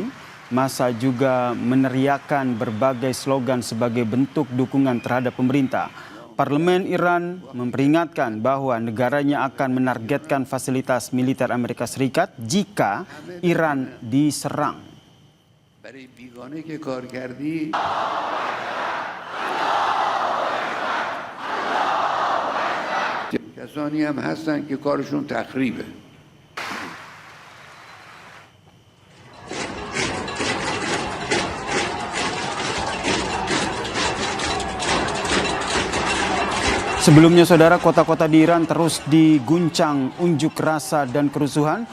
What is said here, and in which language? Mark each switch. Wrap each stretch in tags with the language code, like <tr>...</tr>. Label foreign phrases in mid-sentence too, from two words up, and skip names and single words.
<id>Massa juga meneriakkan berbagai slogan sebagai bentuk dukungan terhadap pemerintah. Parlemen Iran memperingatkan bahwa negaranya akan menargetkan fasilitas militer Amerika Serikat jika Iran diserang.</id> <fa>کسانی هم هستن که کارشون تخریبه.</fa> <id>Sebelumnya, saudara, kota-kota di Iran terus diguncang unjuk rasa dan kerusuhan.</id>